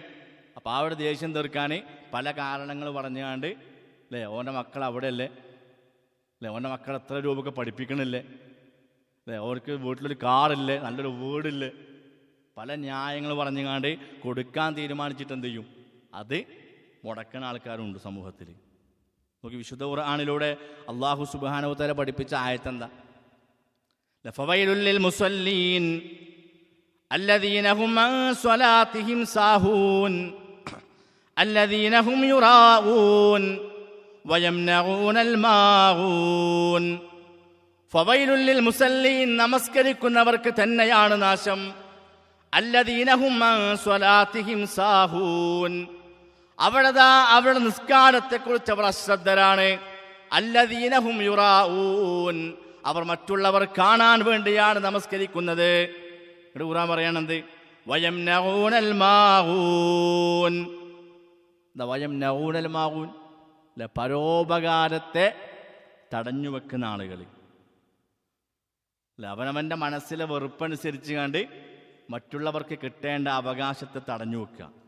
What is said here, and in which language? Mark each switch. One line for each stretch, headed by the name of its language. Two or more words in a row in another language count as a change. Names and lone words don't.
Malayalam: അപ്പോൾ ആ ഒരു ദേഷ്യം തീർക്കാൻ പല കാരണങ്ങൾ പറഞ്ഞുകൊണ്ട് അല്ലേ, ഓൻ്റെ മക്കൾ അവിടെയല്ലേ അല്ലേ, ഓൻ്റെ മക്കൾ എത്ര രൂപയൊക്കെ പഠിപ്പിക്കണില്ലേ അല്ലേ, അവർക്ക് വീട്ടിലൊരു കാറില്ലേ, നല്ലൊരു വീടില്ലേ, പല ന്യായങ്ങൾ പറഞ്ഞുകൊണ്ട് കൊടുക്കാൻ തീരുമാനിച്ചിട്ട് എന്ത് ചെയ്യും, അത് മുടക്കുന്ന ആൾക്കാരുണ്ട് സമൂഹത്തിൽ. നോക്കി, വിശുദ്ധ ഖുർആനിലൂടെ
Arabic: الله سبحانه وتعالى
Malayalam: പഠിപ്പിച്ച ആയത്തെന്താ?
Arabic: فويل للمصلين الذين هم عن صلاتهم ساهون الذين هم يراءون ويمنعون الماعون. فويل للمصلين
Malayalam: നമസ്കരിക്കുന്നവർക്ക് തന്നെയാണ് നാശം.
Arabic: الذين هم عن صلاتهم ساهون
Malayalam: അവരുടെ നിസ്കാരത്തെക്കുറിച്ച് അവർ അശ്രദ്ധരാണ്.
Arabic: الذين هم يراءون
Malayalam: അവർ മറ്റുള്ളവർ കാണാൻ വേണ്ടിയാണ് നമസ്കരിക്കുന്നത്. ഖുർആൻ പറയാണെന്ത്?
Arabic: ويمنعون الماعون. ويمنعون الماعون
Malayalam: അല്ലെ, പരോപകാരത്തെ തടഞ്ഞു വെക്കുന്ന ആളുകൾ അല്ല, അവനവൻ്റെ മനസ്സിലെ വെറുപ്പനുസരിച്ച് കണ്ട് മറ്റുള്ളവർക്ക് കിട്ടേണ്ട അവകാശത്തെ തടഞ്ഞു വെക്കുക.